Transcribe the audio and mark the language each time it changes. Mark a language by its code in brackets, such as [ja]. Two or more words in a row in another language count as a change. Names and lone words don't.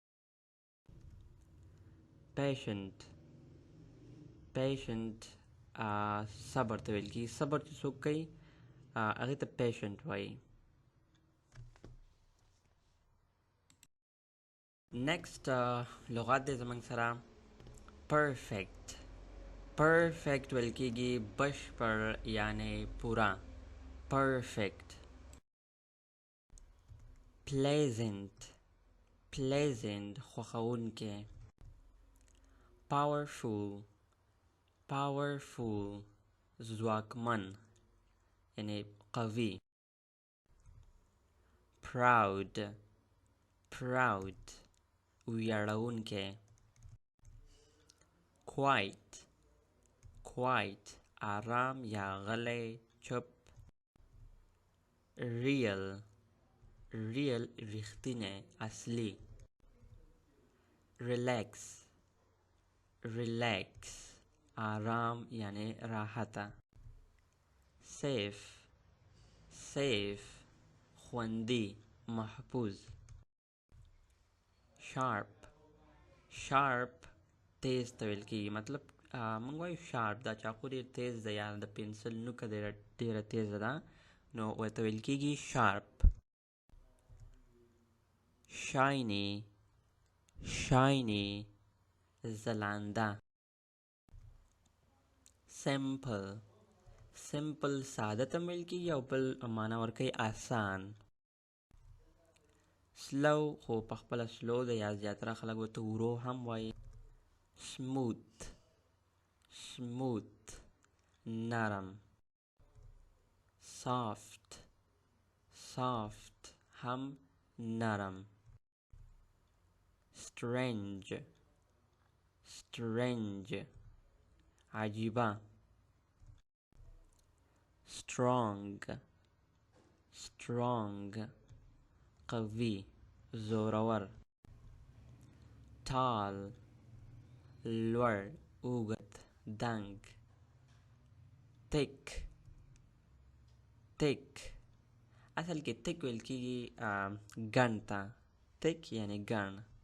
[en] patient patient [ps] صبر ته ویل کی صبر چې څوک کوي هغه ته patient وایي next لغات دی زمونږ سره [en] perfect perfect [ps] ویل کیږي بشپړ یعنی پورا perfect [en] pleasant pleasant [ps] خوښونکی [en] powerful powerful [ps] ځواکمن یعنی قوي [en] proud proud [ps] ویاړونکی [en] quiet quiet [ps] آرام یا غلی چپ [en] real real [ps] رښتینی اصلي [en] relax relax [ps] آرام یعنی راحته [en] safe safe [ps] خوندي محفوظ [en] sharp sharp [ps] تیز ته ویل کیږي مطلب موږ وایو sharp دا چاقو ډېر تیز ده یا د پنسل نوکه ډېره تیزه ده نو ورته ویل کیږي [en] sharp shiny shiny [ps] ځلانده [en] simple simple [ps] ساده ته ویل کیږي او بل معنا ورکوي آسان slow خو په خپله slow ده یا زیاتره خلک ورته ورو هم وایي [en] smooth smooth [ps] نرم [en] soft soft [ps] هم نرم [en] strange strange [ps] عجیبه [en] strong strong [ps] قوي زورور tall لوړ اوږد دنګ [en] thick thick [ps] اصل کې thick ویل کېږي ګڼ ته thick یعنی ګڼ